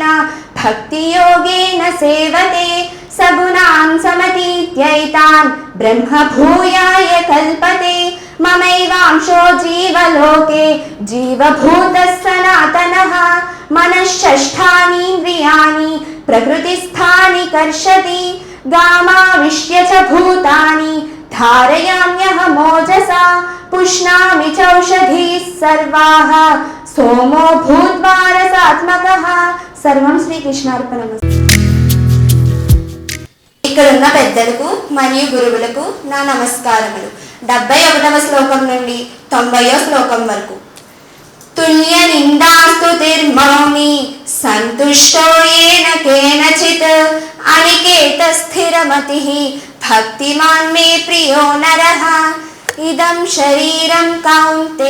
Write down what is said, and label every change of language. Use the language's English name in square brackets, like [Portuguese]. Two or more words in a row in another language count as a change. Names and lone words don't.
[Sanskrit] भक्तियोगेन सेवते सगुणान् समतीत्यैतान् ब्रह्मभूयाय कल्पते ममैवांशो जीवलोके जीवभूतः सनातनः मनःषष्ठानीन्द्रियाणि प्रकृतिस्थानि कर्षति गामाविश्य च भूतानि धारयाम्यहमोजसा पुष्णामि चौषधीः सर्वाः सोमो भूत्वा रसात्मकः। सर्वं శ్రీకృష్ణార్పణమస్తు. [Telugu] ఇక్కడున్న పెద్దలకు మరియు గురువులకు నా నమస్కారములు. 71వ శ్లోకం నుండి 90వ శ్లోకం వరకు. [Sanskrit] తుల్య నిందాస్తుతిర్మౌని సంతుష్టో ఏన కేనచిత్ అనికేత స్థిరమతిః భక్తిమాన్ మే ప్రియో నరః ఇదం శరీరం కౌంతే.